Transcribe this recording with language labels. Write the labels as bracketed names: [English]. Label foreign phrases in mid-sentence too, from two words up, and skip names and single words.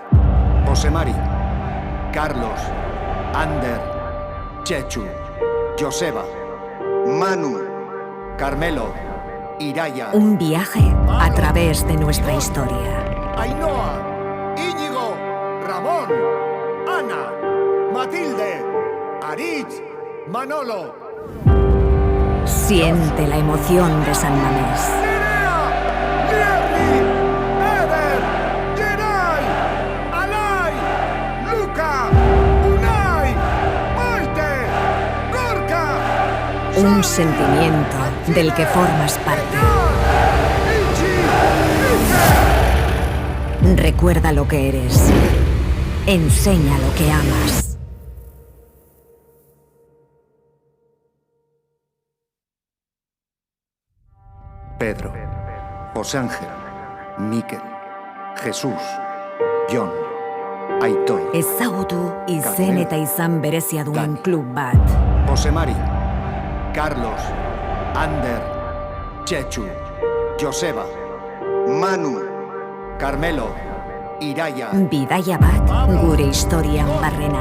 [Spanish] José Mari, Carlos, Ander, Chechu, Joseba, Manu, Carmelo, Iraya. Un viaje a través de nuestra historia. Ainhoa, Íñigo, Ramón, Ana, Matilde, Aritz, Manolo. Siente la emoción de San Mamés. Nerea, Liebli, Eder, Geray, Alay, Luca, Unai, Maite, Gorka. Un sentimiento del que formas parte. Recuerda lo que eres. Enseña lo que amas. Pedro, José Ángel, Miquel, Jesús, John, Aitor. [Basque] Ezagutu izen eta izan berezia duen Dani. klub bat. José Mari, Carlos, Ander, Chechu, Joseba, Manu, Carmelo, Iraya. Bidaia bat gure historian barrena.